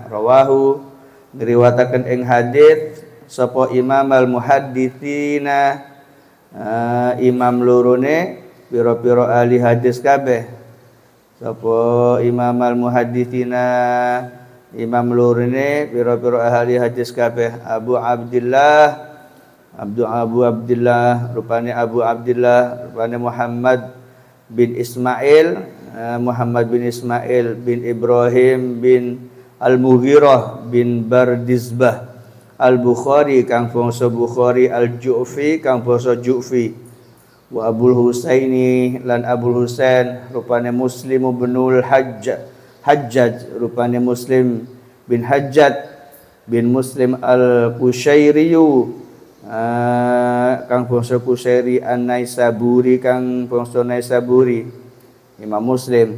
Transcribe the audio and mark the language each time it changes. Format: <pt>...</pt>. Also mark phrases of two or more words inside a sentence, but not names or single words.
<jv>Rawahu ngriwataken ing hadis sapa</jv> <ar>إمام المحدثين,</ar> <jv>imam lorone pira-pira ahli hadis kabeh. Sapa</jv> <ar>إمام المحدثين,</ar> <jv>imam lorone pira-pira ahli hadis kabeh. Abu Abdullah rupane Abu Abdullah rupane Muhammad bin Ismail bin Ibrahim bin Al-Mughirah bin Bardizbah Al-Bukhari kang bangsa Bukhari, Al-Ju'fi kang bangsa Ju'fi. Wa Abul Husaini, lan Abul Husain rupane Muslim binul Hajjaj rupane Muslim bin Hajjaj bin Muslim Al-Qushairiyu kang bangsa Qusairi, An-Naisaburi kang bangsa Naisaburi, Imam Muslim.</jv>